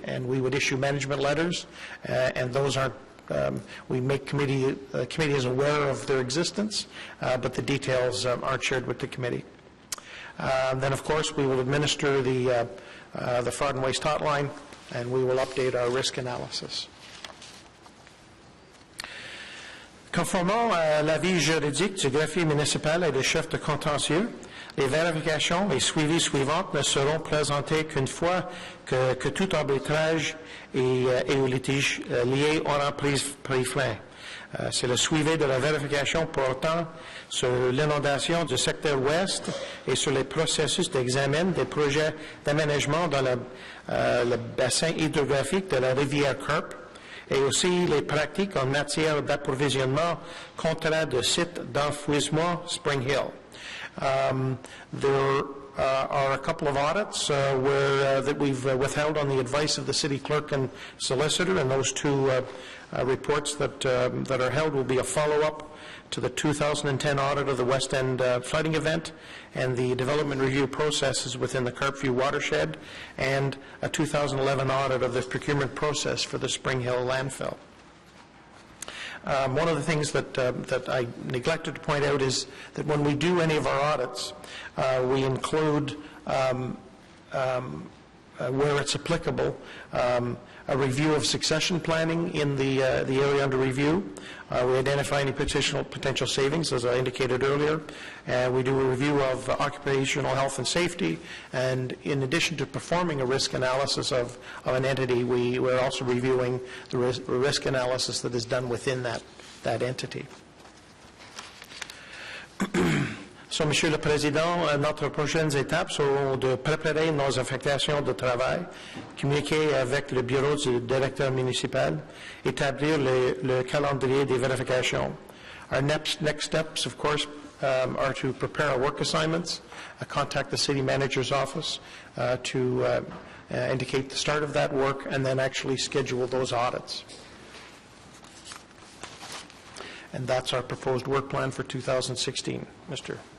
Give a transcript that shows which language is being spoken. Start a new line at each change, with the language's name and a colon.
English: And we would issue management letters, and those aren't, we make committee is aware of their existence, but the details aren't shared with the committee. Then, of course, we will administer the fraud and waste hotline, and we will update our risk analysis.
French: Conformément à l'avis juridique du greffier municipal et des chefs de contentieux, les vérifications et suivis suivantes ne seront présentés qu'une fois que tout arbitrage et au litige lié aura pris fin. C'est le suivi de la vérification portant sur l'inondation du secteur ouest et sur les processus d'examen des projets d'aménagement dans le bassin hydrographique de la rivière Carp, et aussi les pratiques en matière d'approvisionnement contrat de site d'enfouissement Spring Hill.
English: There are a couple of audits that we've withheld on the advice of the city clerk and solicitor, and those two reports that are held will be a follow-up to the 2010 audit of the West End flooding event and the development review processes within the Carpview watershed, and a 2011 audit of the procurement process for the Spring Hill landfill. One of the things that I neglected to point out is that when we do any of our audits, we include, where it's applicable, a review of succession planning in the area under review. We identify any potential savings, as I indicated earlier. We do a review of occupational health and safety, and in addition to performing a risk analysis of an entity, we're also reviewing the risk analysis that is done within that entity.
French: So, Monsieur le Président, notre prochaines étapes seront de préparer nos affectations de travail, communiquer avec le bureau du directeur municipal, établir le calendrier des vérifications.
English: Our next steps, of course, are to prepare our work assignments, contact the city manager's office to indicate the start of that work, and then actually schedule those audits. And that's our proposed work plan for 2016, Mr.